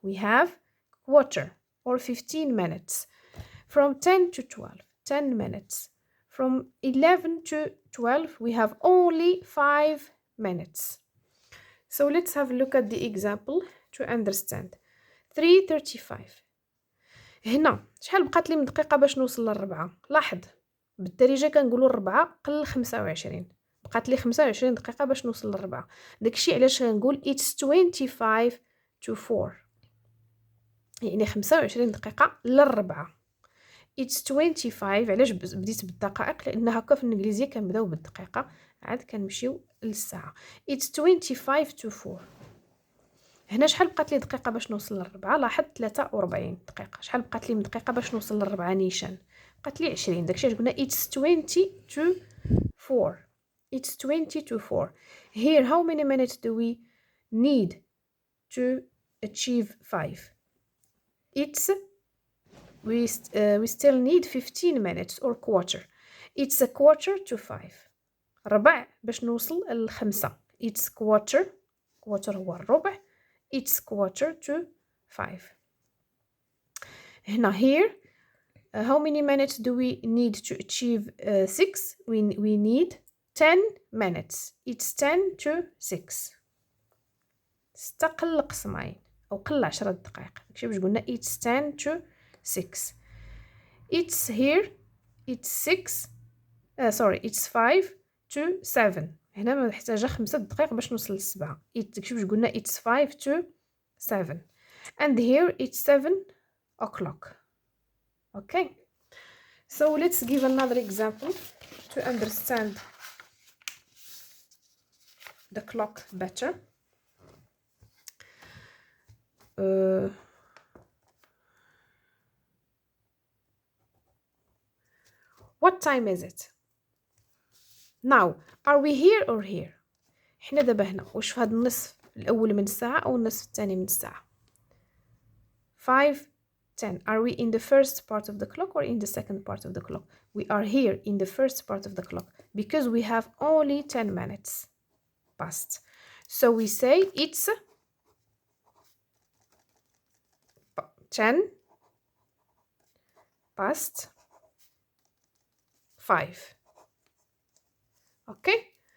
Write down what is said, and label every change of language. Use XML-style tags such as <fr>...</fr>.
<en>We have quarter or 15 minutes. From 10 to 12. 10 minutes. From 11 to 12. We have only 5 minutes. So let's have a look at the example to understand. 3:35.</en> <ar>هنا شحال بقات لي من دقيقة باش نوصل للربعة؟ لاحظ بالدارجة كنقولوا الربعة قل 25. بقات لي 25 دقيقة باش نوصل للربعة. داكشي علاش كنقول</ar> <en>it's 25 to 4.</en> <ar>يعني 25 دقيقة للربعة.</ar> <en>It's 25.</en> <ar>علاش بديت بالدقائق؟ لأن هكا في الإنجليزية كنبداو بالدقيقة عاد كنمشيو للساعة.</ar> <en>It's 25 to 4.</en> <ar>هنا شحال بقات لي دقيقة باش نوصل للربعة؟ لاحظ 43 دقيقة. شحال بقات لي من دقيقة باش نوصل للربعة نيشان؟ بقات لي 20. داكشي علاش قلنا</ar> <en>it's 20 to 4. It's 20 to 4. Here how many minutes do we need to achieve 5? It's we still need 15 minutes or quarter. It's a quarter to 5.</en> <ar>ربع باش نوصل ل5.</ar> <en>it's quarter</en> <ar>هو الربع.</ar> <en>It's quarter to 5. هنا here how many minutes do we need to achieve 6? We need 10 minutes. It's 10 to 6.</en> <ar>6 قل قسمين أو قل 10 دقائق. داكشي باش قلنا</ar> <en>it's 10 to 6. It's here it's 6 it's 5 to 7.</en> <ar>هنا محتاجة 5 دقائق باش نوصل ل7. داكشي باش قلنا</ar> <en>it's 5 to 7. And here it's 7 o'clock. Okay, so let's give another example to understand the clock better. What time is it? Now, are we here or here?</en> <ar>احنا دابا هنا واش في هذا النصف الأول من الساعة أو النصف الثاني من الساعة؟ 5 10.</ar> <en>Are we in the first part of the clock or in the second part of the clock? We are here in the first part of the clock because we have only 10 minutes past. So we say it's 10 past 5. Okay?</en>